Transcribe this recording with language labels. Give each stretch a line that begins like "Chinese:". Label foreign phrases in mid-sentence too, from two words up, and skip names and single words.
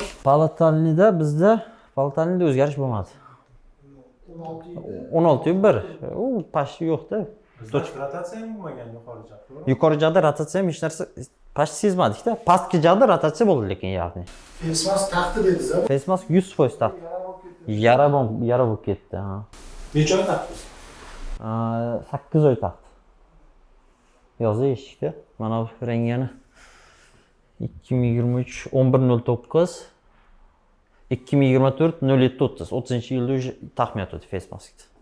Uzbek: Palatalniyda bizda o'zgarish bo'lmadi. 16.1. U pashti yo'q-da. Rotatsiya ham bo'lmagan yuqori jaq, to'g'rimi? Yuqori joyda rotatsiya ham hech narsa pashti sezmadik-da. Pastki joyda rotatsiya bo'ldi lekin ya'ni.
English: Face mask
Uzbek: taqdi dedingiz-a?
English: Face mask
Uzbek: 100% taqdi. Yara bo'lib ketdi, ha. Necha oy taqdi? 8 oy taqdi. Yozda eshikda. Mana bu rangini 2023 11.09 2024 07.30 30-yilda уже taqmayotdi
English: face maskni.